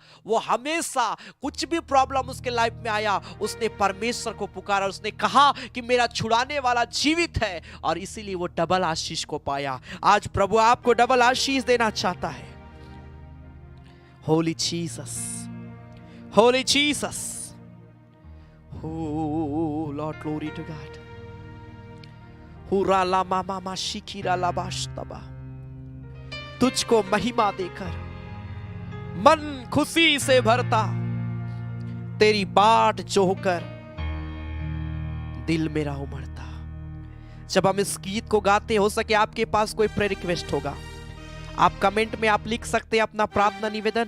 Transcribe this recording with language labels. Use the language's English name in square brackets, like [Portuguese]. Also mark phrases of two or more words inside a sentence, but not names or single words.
[Hindi] वो हमेशा कुछ भी प्रॉब्लम उसके लाइफ में आया, उसने परमेश्वर को पुकारा, उसने कहा कि मेरा छुड़ाने वाला जीवित है, और इसीलिए वो डबल आशीष को पाया। आज प्रभु आपको डबल आशीष देना चाहता है। [English] Holy Jesus, Holy Jesus, oh Lord, glory to God. हुरा ला मामा मा शिखिरा ला बाश्तबा, [Hindi] तुझको महिमा देकर मन खुशी से भरता, तेरी बाट जोहकर दिल मेरा उमड़ता। जब हम इस गीत को गाते, हो सके आपके पास कोई [English] prayer request [Hindi] होगा, आप कमेंट में आप लिख सकते हैं अपना प्रार्थना निवेदन।